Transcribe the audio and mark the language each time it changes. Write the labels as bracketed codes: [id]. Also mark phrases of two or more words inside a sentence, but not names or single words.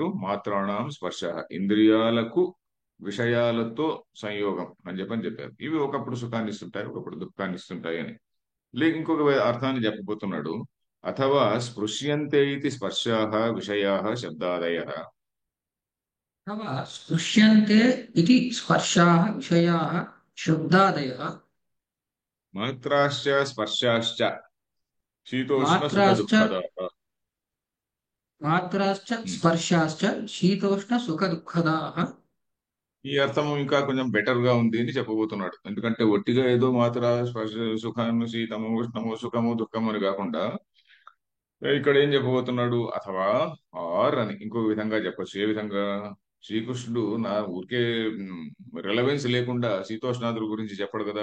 [sa] మాత్రాణం స్పర్శ [te] ఇంద్రియాలకు విషయాలతో సంయోగం అని చెప్పారు. ఇవి ఒకప్పుడు సుఖాన్ని ఇస్తుంటాయి, ఒకప్పుడు దుఃఖాన్ని ఇస్తుంటాయి అని. లేక ఇంకొక అర్థాన్ని చెప్పబోతున్నాడు. [sa] అథవా స్పృశ్యంతే ఇది స్పర్శాః విషయాః శబ్దాదయః. अथवा स्पृश्यन्ते इति स्पर्शाः विषयाः शब्दादयः మాత్రాశ్చ స్పర్శాశ్చ శీతోష్ణ సుఖ मात्राश्च దుఃఖదాః. मात्राश्च स्पर्शाश्च शीतोष्णसुखदुःखदाः [te] ఈ అర్థం ఇంకా కొంచెం బెటర్ గా ఉంది అని చెప్పబోతున్నాడు. ఎందుకంటే ఒట్టిగా ఏదో [sa] మాత్ర స్పర్శ [te] సుఖాన్ని శీతము ఉష్ణము సుఖము దుఃఖము అని కాకుండా ఇక్కడ ఏం చెప్పబోతున్నాడు, అథవా ఆర్ అని ఇంకో విధంగా చెప్పొచ్చు. ఏ విధంగా? శ్రీకృష్ణుడు నా ఊరికే రిలవెన్స్ లేకుండా శీతోష్ణాదుల గురించి చెప్పడు కదా.